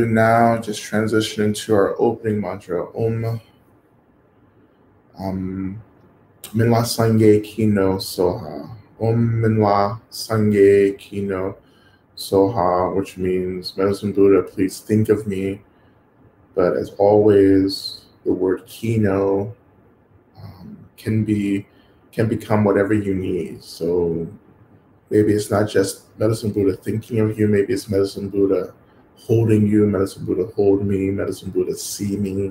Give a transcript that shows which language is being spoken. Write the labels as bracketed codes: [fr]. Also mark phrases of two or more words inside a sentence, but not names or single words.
[en] now just transition into our opening mantra, [bo] Om Minla Sange Kino Soha. Om Minla Sange Kino Soha, [en] which means, Medicine Buddha, please think of me. But as always, the word Kino can become whatever you need. So maybe it's not just Medicine Buddha thinking of you, maybe it's Medicine Buddha holding you, Medicine Buddha hold me, Medicine Buddha see me.